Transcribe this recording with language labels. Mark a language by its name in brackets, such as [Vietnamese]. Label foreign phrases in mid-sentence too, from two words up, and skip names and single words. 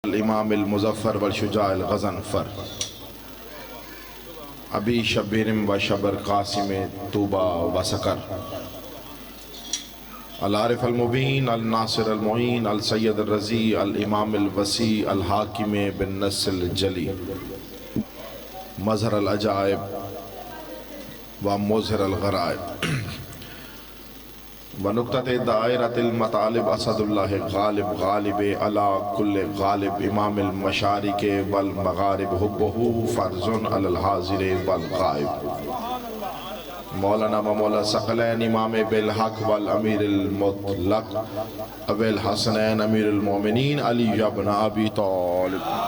[Arabic] الامام المظفر والشجاع الغضنفر ابی شبیر و شبر قاسم طوبہ و سکر العارف المبین الناصر المعین السید الرضی الامام الوسیع الحاکم بالنص الجلی مظہر العجائب و مظہر الغرائب ونقطۃ دائرۃ المطالب اسد اللہ غالب غالب علی کل غالب امام المشارق والمغارب حبہ فرض علی الحاضر والغائب مولانا و مولا ثقلین امام بالحق والامیر المطلق ابی الحسنین امیر المومنین علی بن ابی طالب